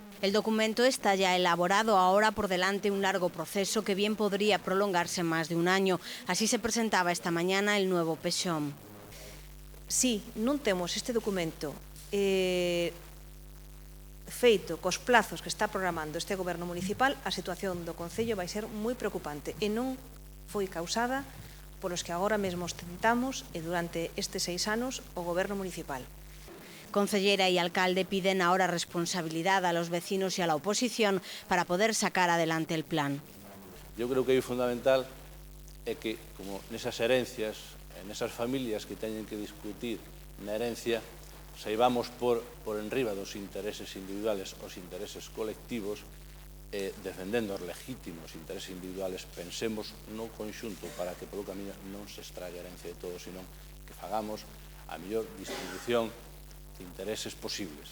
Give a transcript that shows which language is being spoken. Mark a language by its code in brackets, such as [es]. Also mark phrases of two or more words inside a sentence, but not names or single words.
[es] El documento está ya elaborado, ahora por delante un largo proceso que bien podría prolongarse más de un año. Así se presentaba esta mañana el nuevo PEXOM. [gl] Si non temos este documento feito cos plazos que está programando este goberno municipal, a situación do Concello vai ser moi preocupante e non foi causada polos que agora mesmo ostentamos e durante estes 6 anos o goberno municipal. [es] Concellera y alcalde piden ahora responsabilidad a los vecinos y a la oposición para poder sacar adelante el plan. Yo creo [gl] que é fundamental é que, como nesas herencias, nesas familias que teñen que discutir na herencia, saibamos por enriba dos intereses individuales os intereses colectivos, defendendo os legítimos intereses individuales, pensemos no conxunto para que polo camiño non se estrague a herencia de todos, senón que fagamos a mellor distribución de intereses posibles.